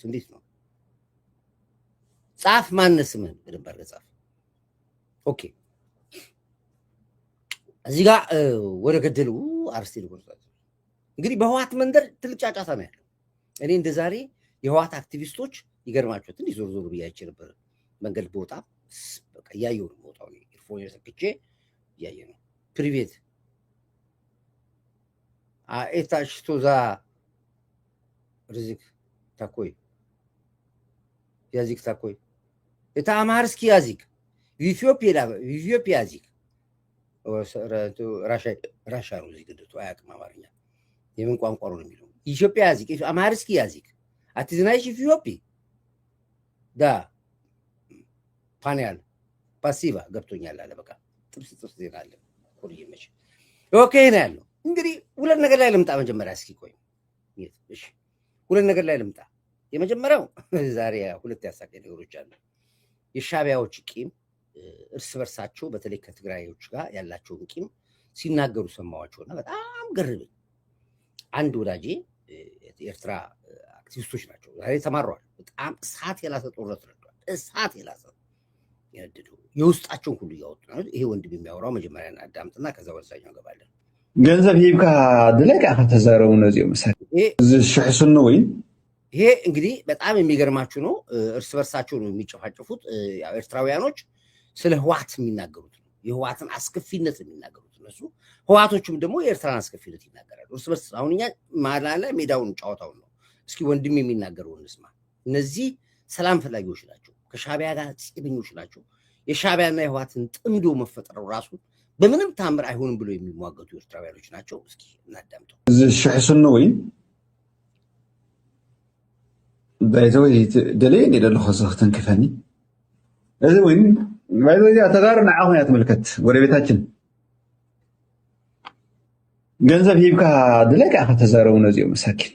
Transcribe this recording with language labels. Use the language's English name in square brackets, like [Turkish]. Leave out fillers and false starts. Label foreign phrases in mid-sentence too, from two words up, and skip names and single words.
[Amharic] እንዴት ነው ጻፍ ማነስ ምን በደንብ አድርገህ ጻፍ። ኦኬ እዚህ ጋር ወደ ገደሉ አርስቴ ልቆርጣት። እንግዲህ በህዋት መንደር ትልቅ ጫጫታ ነው ያለው። እኔ እንደ ዛሬ የህዋት አክቲቪስቶች ይገርማቸው ትንሽ ዞር ብያቸው ነበር። መንገድ ቦታ በቃ እያየሁ ነው ቦታው ኢርፎን ሰክቼ እያየሁ ነው። [Russian] привет это что за язык такой? Язык такой. Это амхарский язык. В Эфиопии язык. [Amharic] ራሻ ነው እዚህ ግድቱ አያውቅም አማርኛ። የምን ቋንቋ ነው የሚለው? ኢትዮጵያ язык, амхарский язык. А ты знаешь Эфиопии? [Russian] Да. понял спасибо [Amharic] ገብቶኛል አለ። በቃ ጥብስ ዜና አለ። ቆይመች ኦኬ ነው ያለው። እንግዲህ ሁለት ነገር ላይ ልምጣ መጀመሪያ። እስኪ ቆይ እሺ፣ ሁለት ነገር ላይ ልምጣ። የመጀመሪያው ዛሬ ሁለት ያሳቀኝ ነገሮች አሉ። የሻዕቢያዎች ቂም እርስ በርሳቸው በተለይ ከትግራዮች ጋር ያላቸውን ቂም ሲናገሩ ሰማዋቸውና በጣም ገረመኝ። አንድ ወዳጄ የኤርትራ አክቲቪስቶች ናቸው። ዛሬ ተማረዋል። በጣም እሳት የላሰ ጦርነት ረዷል። እሳት የላሰ የነደዱ የውስጣቸውን ሁሉ እያወጡ ነው። ይሄ ወንድም የሚያወራው መጀመሪያ አዳምጥና ከዛ ወሳኛው ገባለን። [Tigrinya] ገንዘብ ሂብካ ድለቃ ከተዛረቡ ነዚኦም መሰለ እዚ ሽሕስኑ ወይ [Amharic] ይሄ እንግዲህ በጣም የሚገርማችሁ ነው። እርስ በርሳቸው ነው የሚጨፋጨፉት። ኤርትራውያኖች ስለ ህዋት የሚናገሩት ነው። የህዋትን አስከፊነት የሚናገሩት እነሱ፣ ህዋቶቹም ደግሞ የኤርትራን አስከፊነት ይናገራሉ እርስ በርስ። አሁን እኛ ማላለ ሜዳውን ጨዋታውን ነው። እስኪ ወንድም የሚናገረውን እንስማ። እነዚህ ሰላም ፈላጊዎች ናቸው፣ ከሻቢያ ጋር ፂብኞች ናቸው። የሻቢያና የህዋትን ጥምዶ መፈጠረው ራሱ በምንም ታምር አይሆንም ብሎ የሚሟገቱ ኤርትራውያኖች ናቸው። እስኪ እናዳምጠው። [Tigrinya] ዝሽሕሱኒ ወይ ባይዘወይ ደለየን የደለኹ ክትንክፈኒ እዚ ወይ ባይዘወይ ተጋሩ ንዓኹም እያ ትምልከት ጎረቤታችን ገንዘብ ሂብካ ድለቃ ከተዛረቡ ነዚኦም መሳኪን